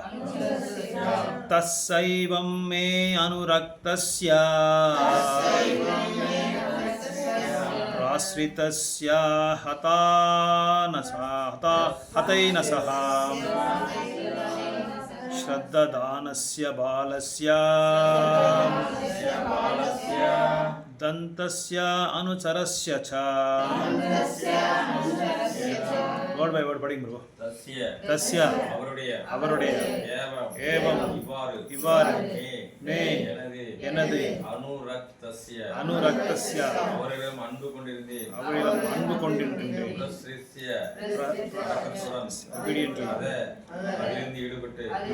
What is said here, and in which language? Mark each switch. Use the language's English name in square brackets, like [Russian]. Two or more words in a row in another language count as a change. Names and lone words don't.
[Sanskrit] तस्यैवं मे अनुरक्तस्य प्रश्रितस्य हतैनसः श्रद्दधानस्य बालस्य दान्तस्य अनुचरस्य च. [English] word by word படிங்க bro. [Tamil] தஸ்ய அவருடைய ஏவம் இவ்வாறு மே எனது அனுரக்தஸ்ய அவரிடம் அன்பு கொண்டிருந்தேன் அதிலிருந்து ஈடுபட்டு